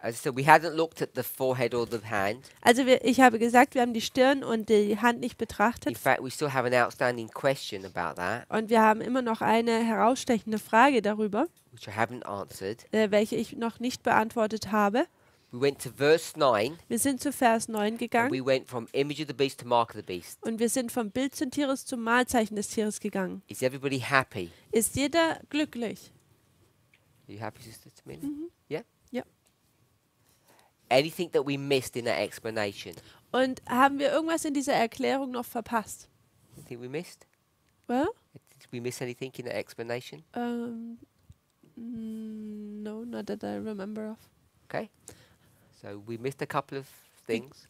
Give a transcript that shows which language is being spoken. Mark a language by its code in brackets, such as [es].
[en] As I said, we hadn't looked at the forehead or the hand. [de] Also ich habe gesagt, wir haben die Stirn und die Hand nicht [en] In [de] betrachtet. [en] fact, we still have an outstanding question about that, [de] Und wir haben immer noch eine herausstechende Frage darüber, [en] which I haven't answered. [de] welche ich noch nicht beantwortet habe. [en] We went to verse 9, [de] Wir sind zu Vers 9 [en] and [de] gegangen [en] we went from image of the beast to mark of the beast. [de] und wir sind vom Bild des Tieres zum Mahlzeichen des Tieres gegangen. [en] Is everybody happy? [de] Ist jeder glücklich? [en] Are you happy, Sister Tamina? Mhm. Yeah? [de] Ja. [en] Anything that we missed in that explanation? [de] Und haben wir irgendwas in dieser Erklärung noch verpasst? [en] Anything we missed? Well, Did we miss anything in that explanation? no, not that I remember of. Okay. So we missed a couple of things.